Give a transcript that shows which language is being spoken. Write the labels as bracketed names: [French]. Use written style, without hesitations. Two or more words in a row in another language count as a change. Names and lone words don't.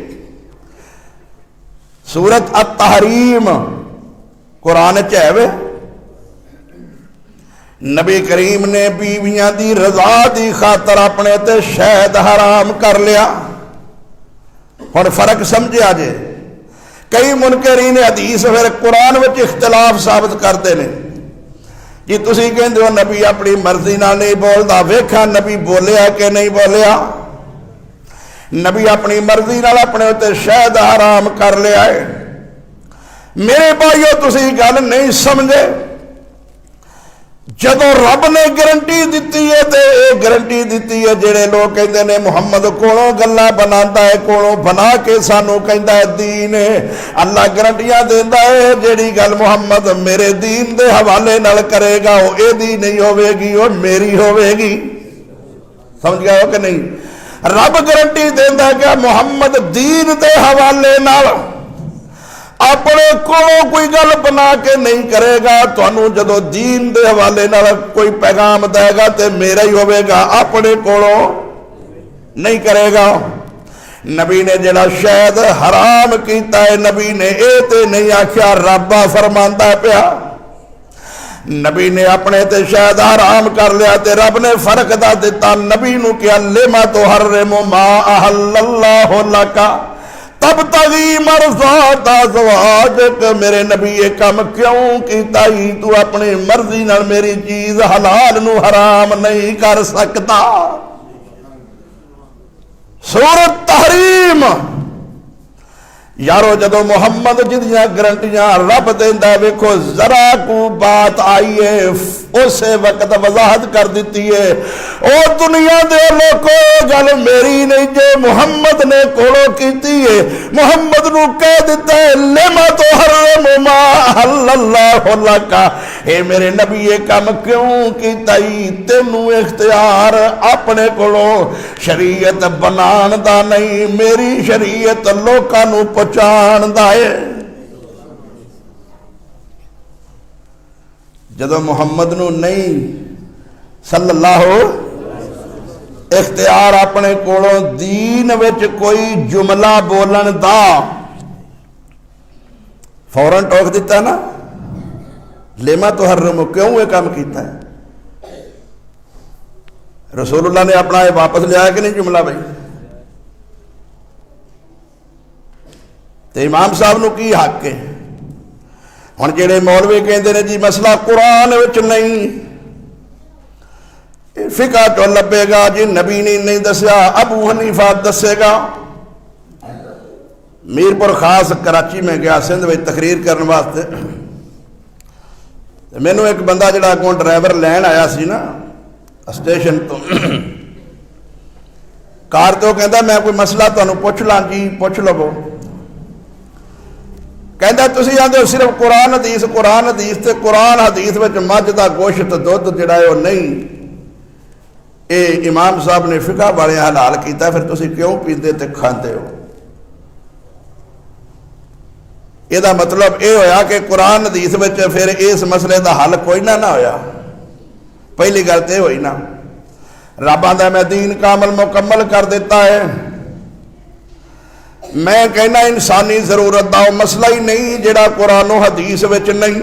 [Punjabi] سورت التحریم قرآن چاہے نبی کریم نے بیویاں دی رضا دی خاطر اپنے تے شہد حرام کر لیا۔ اور فرق سمجھے آجے، کئی منکرین حدیث پھر قرآن وچ اختلاف ثابت کرتے ہیں جی تسی کہندے ہو نبی اپنی مرضی نہ نہیں بولدا، ویکھا نبی بولیا کہ نہیں بولیا؟ نبی اپنی مرضی نال اپنے تے شہد حرام کر لیا ہے۔ میرے بھائیو تسی گل نہیں سمجھے، جدو رب نے گارنٹی دیتی ہے تے اے گارنٹی دیتی ہے جڑے لوگ کہندے نے محمد کولوں گلاں بناتا ہے، کولوں بنا کے سانوں کہندا ہے دین ہے۔ اللہ گارنٹیاں دیندا ہے جیڑی گل محمد میرے دین دے حوالے نال کرے گا وہ اے دی نہیں ہوے گی، وہ میری ہوے گی۔ سمجھ گئے ہو کہ نہیں؟ رب گارنٹی دیندا ہے کہ محمد دین دے حوالے نال اپنے کولوں کوئی گل بنا کے نہیں کرے گا، تانوں جدو دین دے حوالے نال کوئی پیغام دے گا تے میرا ہی ہوے گا، اپنے کولوں نہیں کرے گا۔ نبی نے جڑا شہد حرام کیتا ہے، نبی نے اے تے نہیں آکھیا رب فرماندا پیا، نبی نے اپنے تے شہد حرام کر لیا تے رب نے فرق دا دیتا، نبی نو کیا [Arabic] لما تحرم ما احل اللہ لک تب تغی مرضات ازواجک، [Punjabi] میرے نبی یہ کام کیوں کیتا ہی؟ تو اپنی مرضی نال میری چیز حلال نو حرام نہیں کر سکتا۔ سورۃ تحریم یارو جدو محمد جدیاں گرنٹیاں رب دیندا ہے، ویکھو ذرا کو بات آئی ہے اسے وقت وضاحت کر دیتی ہے، او دنیا دے لوکو گل میری نہیں جے محمد نے کولو کیتی ہے، محمد نو کہہ دیتا ہے [Arabic] لما تحرم ما احل اللہ لک، [Punjabi] اے میرے نبی یہ کام کیوں کیتا ہی؟ تینوں اختیار اپنے کولو شریعت بنان دا نہیں، میری شریعت لوکاں نو پہنچان دا ہے۔ جدو محمد نو نہیں [Arabic] صلی اللہ [Punjabi] اختیار اپنے کولوں دین وچ کوئی جملہ بولن دا، فوراً ٹوک دیتا نا، [Arabic] لما تحرم، [Punjabi] کیوں یہ کام کیتا ہے؟ رسول اللہ نے اپنا یہ واپس لیا کہ نہیں جملہ بھائی؟ تو امام صاحب نو کی حق ہے؟ ہن جڑے مولوی کہندے نے جی مسئلہ قرآن وچ نہیں، فقہ تو لبے گا جی نبی نے نہیں دسیا، ابو حنیفہ دسے گا۔ میرپور خاص کراچی میں گیا سندھ میں تقریر کرنے واسطے، مینوں ایک بندہ جڑا اگوں ڈرائیور لین آیا سی نا اسٹیشن تو، کار تو کہندا میں کوئی مسئلہ تانوں پوچھ لاں جی، پوچھ لو۔ کہندا تسی آندے ہو صرف قرآن حدیث قرآن حدیث، تے قرآن حدیث وچ مجھ دا گوشت دودھ جڑا ہے وہ نہیں، اے امام صاحب نے فقہ والے حلال کیتا، پھر تسی کیوں پیندے تے کھاندے ہو؟ یہ دا مطلب یہ ہویا کہ قرآن حدیث وچ پھر اس مسئلے دا حل کوئی نہ ہویا۔ پہلی گل تے ہوئی نا، رب آندا میں دین کامل مکمل کر دیتا ہے، میں کہنا انسانی ضرورت دا مسئلہ ہی نہیں جڑا قرآن و حدیث وچ نہیں۔